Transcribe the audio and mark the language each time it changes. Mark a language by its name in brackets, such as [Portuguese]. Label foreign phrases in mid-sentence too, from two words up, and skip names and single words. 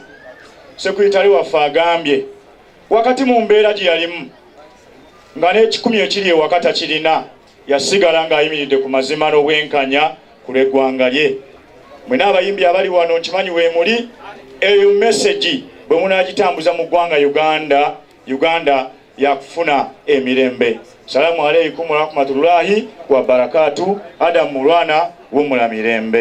[Ganda] Sekretary waffe agambye wakati mu mbeera gye yalimu nga n'ekikumi ekiri ewaka takirina, yasigala ng'ayimiridde ku mazima n'obwenkanya ku lw'eggwanga lye. Mwena abayimbi abali wano nkimanyi weemuli, eyo message bwe munaagitambuza mu ggwanga Uganda yakufuna emirembe. [Arabic] السلام عليكم ورحمة الله وبركاته. [Ganda] Adamu Mulwana w'omula mirembe.